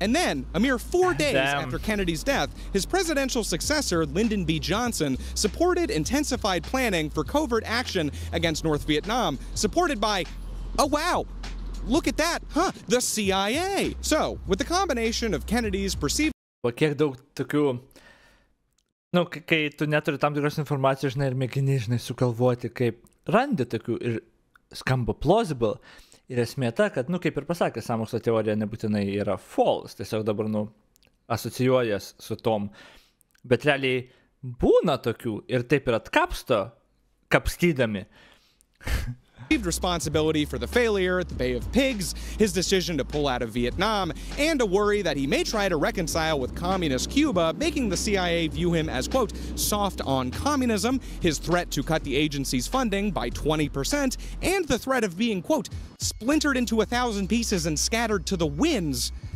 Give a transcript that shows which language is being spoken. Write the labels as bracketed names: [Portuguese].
[English] And then, a mere 4 days after Kennedy's death, his presidential successor, Lyndon B. Johnson, supported intensified planning for covert action against North Vietnam, supported by, oh wow, look at that, the CIA. So, with the combination of Kennedy's perceived... [Lithuanian] Kiek daug tokių... kai tu neturi tam tikros informacijos, žinai, ir mėgini, žinai, sugalvoti, kaip randi tokių ir skamba plausible. Ir esmė ta, kad, kaip ir pasakė, sąmokslo teorija nebūtinai yra false, tiesiog dabar, asocijuojas su tom. Bet realiai būna tokių ir taip ir atkapsto, kapstydami. [English] Responsibility for the failure at the Bay of Pigs, his decision to pull out of Vietnam, and a worry that he may try to reconcile with communist Cuba, making the CIA view him as, quote, soft on communism, his threat to cut the agency's funding by 20%, and the threat of being, quote, splintered into 1,000 pieces and scattered to the winds.